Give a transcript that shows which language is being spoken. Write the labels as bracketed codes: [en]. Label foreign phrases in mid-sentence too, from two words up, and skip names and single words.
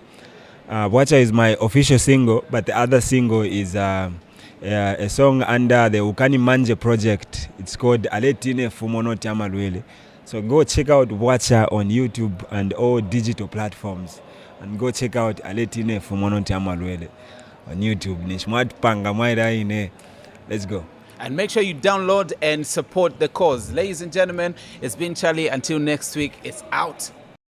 [en] Bwacha is my official single, but the other single is a song under the Ukani Manje project. It's called Aletine Fumono Tiamalwele. So go check out Bwacha on YouTube and all digital platforms. And go check out Aletine Fumono Tiamalwele on YouTube. Nishmat Panga Maida ine. Let's go. And make sure you download and support the cause. Ladies and gentlemen, it's been Charlie. Until next week, it's out.